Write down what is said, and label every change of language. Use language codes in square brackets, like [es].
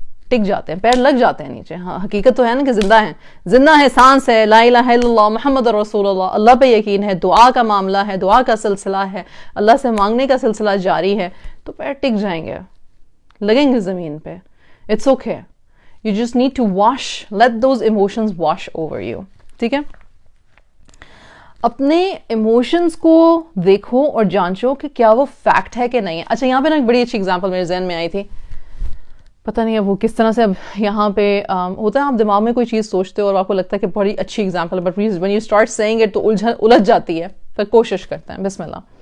[ur] ٹک جاتے ہیں پیر، لگ جاتے ہیں نیچے. ہاں حقیقت تو ہے نا کہ زندہ ہے، سانس ہے، لا الہ الا اللہ محمد رسول اللہ، اللہ پہ یقین ہے، دعا کا معاملہ ہے، دعا کا سلسلہ ہے، اللہ سے مانگنے کا سلسلہ جاری ہے، تو پیر ٹک جائیں گے، لگیں گے زمین پہ. [en] It's okay. You just need to let those emotions wash over you. [ur] ٹھیک ہے؟ اپنے ایموشنز کو دیکھو اور جانچو کہ کیا وہ فیکٹ ہے کہ نہیں ہے. اچھا یہاں پہ نا ایک بڑی اچھی ایگزامپل میرے ذہن میں آئی تھی، پتہ نہیں اب وہ کس طرح سے اب یہاں پہ ہوتا ہے، آپ دماغ میں کوئی چیز سوچتے ہو اور آپ کو لگتا ہے کہ بڑی اچھی ایگزامپل ہے، but [en] when you start saying it [ur] تو الجھ جاتی ہے. پھر کوشش کرتے ہیں. بسم اللہ.